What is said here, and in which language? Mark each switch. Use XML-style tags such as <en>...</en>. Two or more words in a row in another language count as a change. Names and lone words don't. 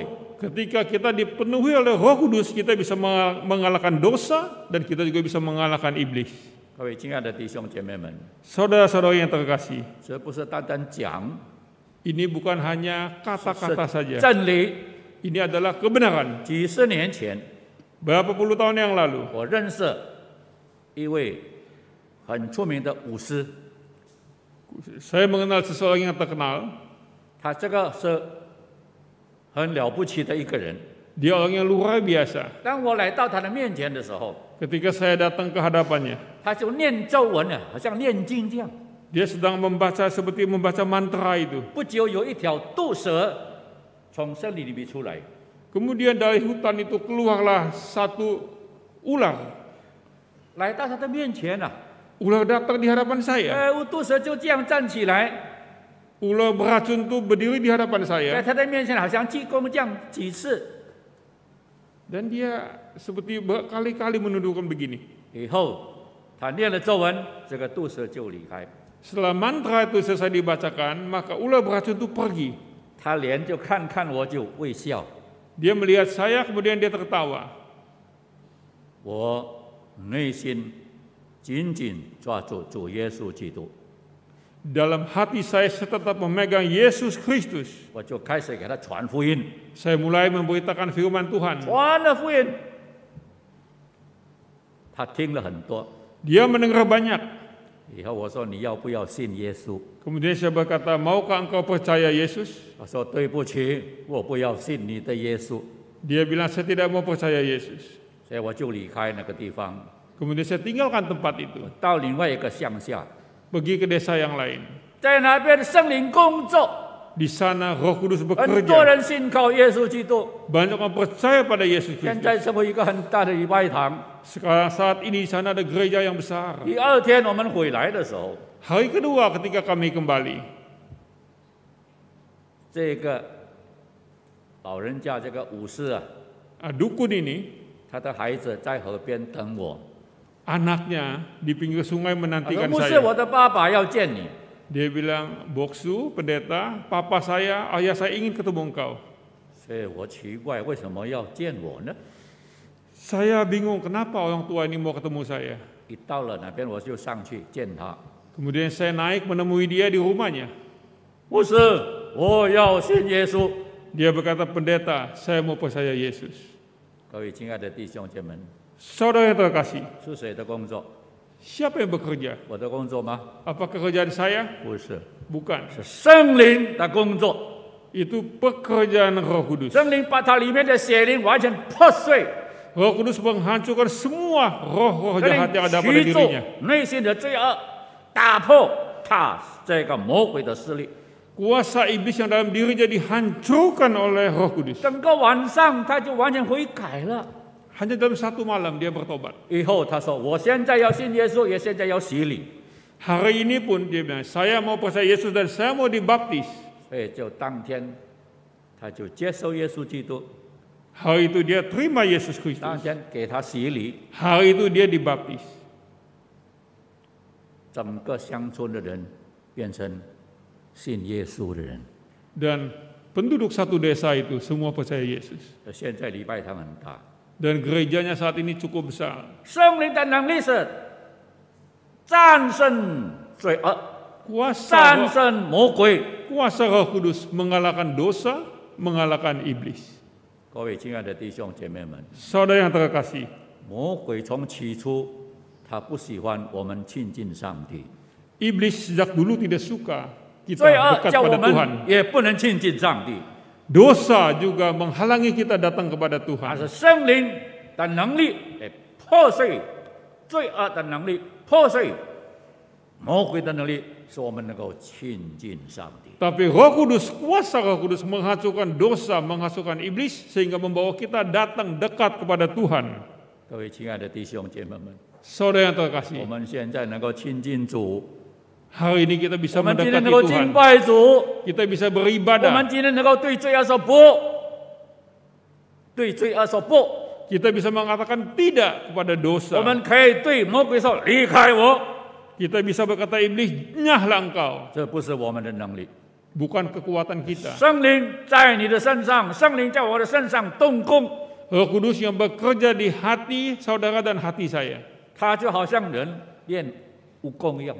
<id>Ketika kita dipenuhi oleh Roh Kudus, kita bisa mengalahkan dosa dan kita juga bisa mengalahkan iblis.</id> <zh>各位亲爱的弟兄姐妹们，</zh> <id>Saudara-saudara yang terkasih,</id> <zh>这不是单单讲，</zh> <id>ini bukan hanya</id> <zh>是</zh> <id>kata-kata saja.</id> <zh>真理。</zh> <id>Ini adalah kebenaran.</id> <zh>几十年前，</zh> <id>Berapa puluh tahun yang lalu,</id> <zh>我认识一位很出名的武师，</zh> <id>saya mengenal seseorang yang terkenal.</id> <zh>他这个是很了不起的一个人。</zh> <id>Dia orang yang luar biasa.</id> <zh>当我来到他的面前的时候，</zh> <id>Ketika saya datang ke hadapannya,</id> <zh>他就念咒文啊，好像念经这样。</zh> <id>dia sedang membaca seperti membaca mantra itu.</id> <zh>不久有一条毒蛇从森林里面出来，</zh> <id>Kemudian dari hutan itu keluarlah satu ular.</id> <zh>来到他的面前啊，</zh> <id>Ular datang di hadapan saya.</id> <zh>毒蛇就这样站起来，</zh> <id>Ular beracun itu berdiri di hadapan</id> <zh>在</zh> <id>saya.</id> <zh>他的面前好像鞠躬这样几次，</zh> <id>Dan dia seperti berkali-kali menundukkan begini.</id> <zh>以后他念了咒文，这个毒蛇就离开。</zh> <id>Setelah mantra itu selesai dibacakan, maka ular beracun itu pergi.</id> <zh>他连就看看我就微笑。</zh> <id>Dia melihat saya, kemudian dia tertawa.</id> <zh>我内心紧紧抓住主耶稣基督，</zh> <id>Dalam hati saya tetap memegang Yesus Kristus.</id> <zh>我就开始给他传福音，</zh> <id>Saya mulai memberitakan firman Tuhan.</id> <zh>传了福音，他听了很多。</zh> <id>Dia mendengar banyak.</id> <zh>以后我说你要不要信耶稣？</zh> <id>Kemudian saya berkata, maukah engkau percaya Yesus?</id> <zh>他说对不起，我不要信你的耶稣。</zh> <id>Dia bilang, saya tidak mau percaya Yesus.</id> <zh>所以我就离开那个地方，</zh> <id>Kemudian saya tinggalkan tempat itu.</id> <zh>到另外一个乡下，</zh> <id>Pergi ke desa yang lain.</id> <zh>在那边圣灵工作，</zh> <id>Di sana Roh Kudus</id> <zh>很多</zh> <id>bekerja.</id> <zh>人信靠耶稣基督，</zh> <id>Banyak orang percaya pada Yesus</id> <zh>现</zh> <id>Kristus.</id> <zh>在成为一个很大的礼拜堂。</zh> <id>Sekarang saat ini di sana ada gereja yang besar.</id> <zh>第二天我们回来的时候，</zh> <id>Hari kedua ketika kami kembali,</id> <zh>这个老人家这个武士啊，</zh> <id>dukun ini,</id> <zh>他的孩子在河边等我。</zh> <id>anaknya di pinggir sungai</id> <zh>他说</zh> <id>menantikan</id> <zh>牧师，</zh> <id>saya.</id> <zh>我的爸爸要见你。</zh> <id>Dia bilang, Boksu, pendeta, papa saya, ayah saya ingin ketemu engkau.</id> <zh>所以我奇怪为什么要见我呢？</zh> <id>Saya bingung kenapa orang tua ini mau ketemu saya.</id> <zh>一到了那边我就上去见他。</zh> <id>Kemudian saya naik menemui dia di rumahnya.</id> <zh>牧师，我要信耶稣。</zh> <id>Dia berkata, pendeta, saya mau percaya Yesus.</id> <zh>各位亲爱的弟兄姐妹们，</zh> <id>Saudara yang terkasih,</id> <zh>是谁的工作？</zh> <id>siapa yang bekerja?</id> <zh>我的工作吗？</zh> <id>Apa kerjaan saya?</id> <zh>不是，</zh> <id>Bukan.</id> <zh>是圣灵的工作。</zh> <id>Itu pekerjaan Roh Kudus.</id> <zh>圣灵把它里面的血灵完全破碎，</zh> <id>Roh Kudus menghancurkan semua roh-roh</id> <zh>圣</zh> <id>jahat</id> <zh>灵</zh> <id>yang ada pada</id> <zh>驱逐</zh> <id>dirinya.</id> <zh>内心的罪恶，打破他这个魔鬼的势力。</zh> <id>Kuasa iblis yang dalam dirinya dihancurkan oleh Roh Kudus.</id> <zh>整个晚上他就完全悔改了。</zh> <id>Hanya dalam satu malam dia bertobat.</id> <zh>以后他说：“我现在要信耶稣，也现在要洗礼。</zh> <id>Hari ini pun dia bilang, saya mau percaya Yesus dan saya mau dibaptis. ”</id> <zh>所以就当天，他就接受耶稣基督，</zh> <id>Hari itu dia terima Yesus</id> <zh>当</zh> <id>Kristus.</id> <zh>天给他洗礼，</zh> <id>Hari itu dia dibaptis.</id> <zh>整个乡村的人变成信耶稣的人。</zh> <id>Dan penduduk satu desa itu semua percaya Yesus.</id> <zh>现在礼拜堂很大，</zh> <id>Dan gerejanya saat ini cukup besar.</id> <zh>圣灵的能力是战胜罪恶，</zh> <id>Kuasa</id> <zh>战</zh> <id>Roh,</id> <zh>胜魔鬼。</zh> <id>kuasa Roh Kudus mengalahkan dosa, mengalahkan iblis.</id> <zh>各位亲爱的弟兄姐妹们，</zh> <id>Saudara yang terkasih,</id> <zh>魔鬼从起初他不喜欢我们亲近上帝，</zh> <id>iblis sejak dulu tidak suka kita</id> <zh>罪恶</zh> <id>dekat</id> <zh>叫我</zh> <id>pada Tuhan.</id> <zh>们也不能亲近上帝。</zh> <id>Dosa juga menghalangi kita datang kepada</id> <zh>但</zh> <id>Tuhan.</id> <zh>是圣灵的能力来破碎罪恶的能力，破碎魔鬼的能力，使我们能够亲近上帝。</zh> <id>Tapi Roh Kudus, kuasa Roh Kudus menghancurkan dosa, menghancurkan iblis, sehingga membawa kita datang dekat kepada Tuhan.</id> <zh>各位亲爱的弟兄姐妹们，</zh> <id>Saudara yang</id> <zh>我</zh> <id>terkasih,</id> <zh>们现在能够亲近主，</zh> <id>hari ini kita bisa</id> <zh>我们今天</zh> <id>mendekati</id> <zh>能够</zh> <id>Tuhan.</id> <zh>敬拜主，</zh> <id>Kita bisa</id> <zh>我们</zh> <id>beribadah.</id> <zh>今天能够对罪恶说不，对罪恶说不，</zh> <id>Kita bisa mengatakan tidak kepada</id> <zh>我</zh> <id>dosa.</id> <zh>们可以对魔鬼说离开我，</zh> <id>Kita bisa berkata iblis, nyahlah engkau.</id> <zh>这不是我们的能力。</zh> <id>Bukan kekuatan kita.</id> <zh>圣灵在你的身上，圣灵在我的身上动工，</zh> <id>Roh Kudus yang bekerja di hati saudara dan hati saya.</id> <zh>他就好像人练武功一样，</zh>